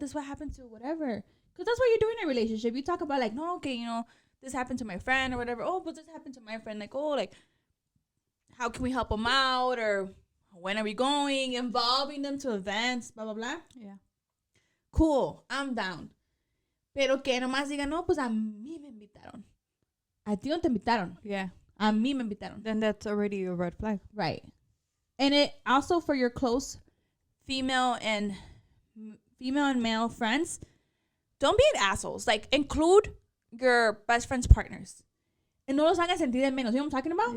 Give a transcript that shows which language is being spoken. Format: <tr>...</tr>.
<en>This what happened to whatever. Because that's what you do in a relationship. You talk about like, no, okay, you know, this happened to my friend or whatever. Oh, but this happened to my friend. Like, oh, like, how can we help them out? Or when are we going? Involving them to events, blah, blah, blah. Yeah. Cool. I'm down.</en> <es>Pero que nomás digan, no, pues a mí me invitaron. A ti no te invitaron.</es> <en>Yeah.</en> <es>A mí me invitaron.</es> <en>Then that's already a red flag. Right. And it also for your close female and male friends, don't be assholes. Like, include your best friend's partners.</en> <es>And no los hagan sentir de menos.</es> <en>You know what I'm talking about?</en>